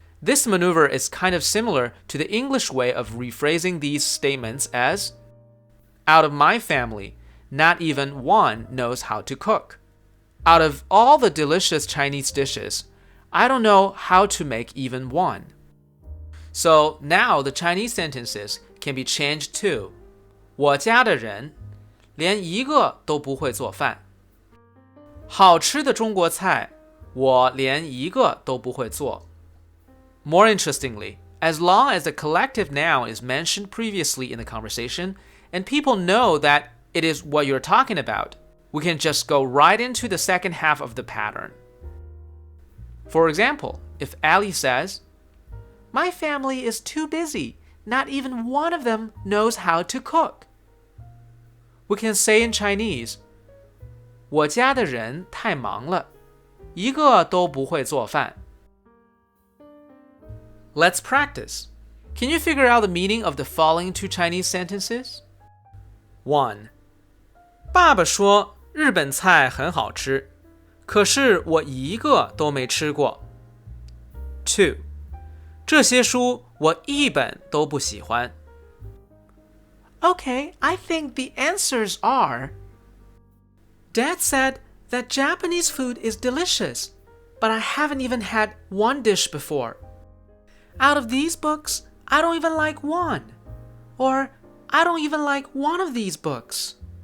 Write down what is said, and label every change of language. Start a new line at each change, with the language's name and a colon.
English: This maneuver is kind of similar to the English way of rephrasing these statements as, "Out of my family, not even one knows how to cook. Out of all the delicious Chinese dishes, I don't know how to make even one." So now the Chinese sentences can be changed to
Chinese: 我家的人连一个都不会做饭，好吃的中国菜我连一个都不会做.
English: More interestingly, as long as the collective noun is mentioned previously in the conversation and people know that it is what you're talking about, we can just go right into the second half of the pattern. For example, if Ellie says, My family is too busy. Not even one of them knows how to cook. We can say in Chinese,
Chinese: 我家的人太忙了，一个都不会做饭。
English: Let's practice. Can you figure out the meaning of the following two Chinese sentences? 1.
Chinese: 爸爸说日本菜很好吃，可是我一个都没吃过。 2. 这些书我一本都不喜欢。
English: Okay, I think the answers are: Dad said that Japanese food is delicious, but I haven't even had one dish before. Out of these books, I don't even like one. Or, I don't even like one of these books.